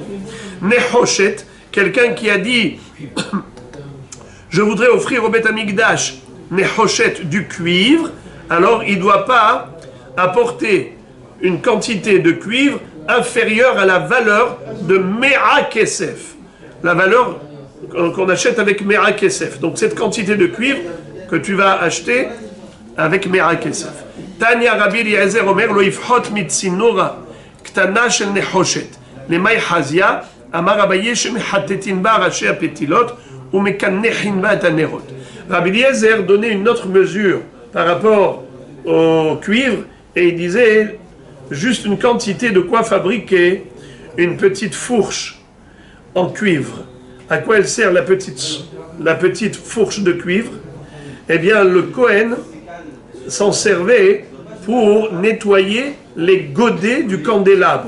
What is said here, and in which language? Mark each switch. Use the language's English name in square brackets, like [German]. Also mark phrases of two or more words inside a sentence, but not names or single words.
[French] Nehoshet, quelqu'un qui a dit je voudrais offrir au Beth Amikdash Nehoshet du cuivre, alors il ne doit pas apporter une quantité de cuivre inférieure à la valeur de [Hebrew] מעה כסף. [French] La valeur qu'on achète avec [Hebrew] מעה כסף. [French] Donc cette quantité de cuivre que tu vas acheter avec [Hebrew] מעה כסף. תניא רבי אליעזר אומר לא יפחות מצינורא קטנה של נחושת. [Aramaic] למאי חזיא אמר אביי [Hebrew] שמחתטין בה ראשי הפתילות ומקנחין בה את הנרות. [French] Rabbi Eliezer donnait une autre mesure par rapport au cuivre et il disait juste une quantité de quoi fabriquer une petite fourche en cuivre. À quoi elle sert la petite fourche de cuivre? Eh bien, le Kohen s'en servait pour nettoyer les godets du candélabre.